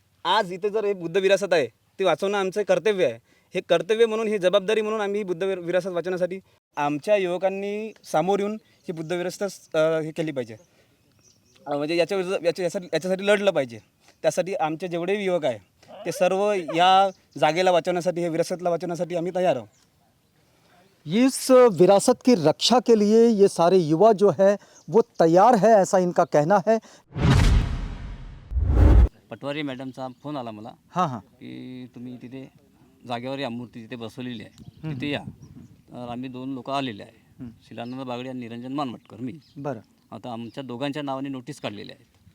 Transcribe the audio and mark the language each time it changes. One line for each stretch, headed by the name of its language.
Marathi: आज इथे जर हे बुद्ध विरासत आहे ते वाचवणं आमचं कर्तव्य आहे. हे कर्तव्य म्हणून, ही जबाबदारी म्हणून आम्ही ही बुद्ध विरासत वाचवण्यासाठी आमच्या युवकांनी सामोर येऊन ही बुद्ध विरासत हे केली पाहिजे. म्हणजे याच्यासाठी लढलं पाहिजे. त्यासाठी आमचे जेवढे युवक आहे ते सर्व या जागेला वाचवण्यासाठी, हे विरासतला वाचवण्यासाठी आम्ही तयार आहोत.
Hindi: इस विरासत की रक्षा के लिए ये सारे युवा जो है वो तैयार है, ऐसा इनका कहना है.
Marathi: पटवारी मॅडमचा फोन आला मला
Hindi: हाँ हाँ
Marathi: की तुम्ही तिथे जागेवर या, मूर्ती तिथे बसवलेली आहे, तिथे या. तर आम्ही 2 लोक आलेले आहे, शिलानंद बागडे आणि निरंजन मानवटकर, मी. बरं. आता आमच्या दोघांच्या नावाने नोटीस काढलेली आहेत.